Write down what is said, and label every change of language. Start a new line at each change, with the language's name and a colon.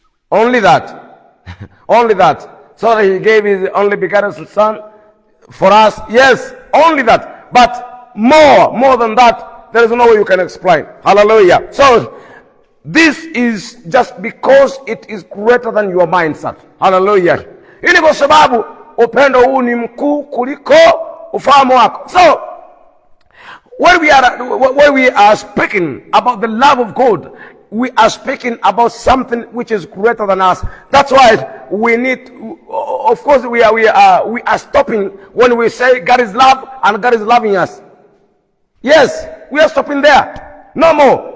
English: Only that. Only that. So that he gave his only begotten son for us. Yes, only that. But more than that, there is no way you can explain. Hallelujah. So this is just because it is greater than your mindset. Hallelujah.
Swahili: Hii ni kwa sababu upendo huu ni mkuu kuliko ufahamu wako.
English: So when we are speaking about the love of God, we are speaking about something which is greater than us. That's why we need, of course, we are stopping when we say God is love and God is loving us. Yes, we are stopping there. No more.